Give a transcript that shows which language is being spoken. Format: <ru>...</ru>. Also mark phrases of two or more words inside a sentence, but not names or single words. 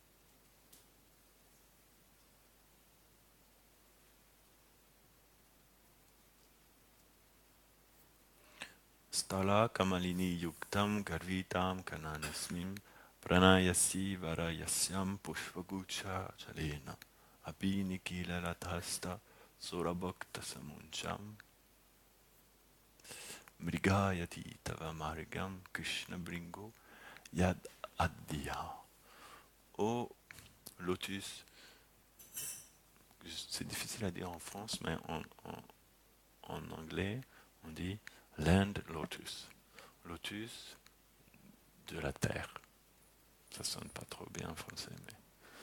<sa>स्थल कमलिनी युक्तम् गर्वितम् काननेऽस्मिन् प्रणयसि वरयस्यम् पुष्पगुच्छ छलेन अभिनिकिल लतास्त सुरभक्त समुञ्चम् मृगयति तव मार्गम् कृष्ण भृङ्गो यद् अद्य.</sa> <fr>Ô lotus, c'est difficile à dire en France, mais en anglais, on dit</fr> <en>land lotus.</en> <fr>Lotus de la terre. Ça sonne pas trop bien en français, mais.</fr>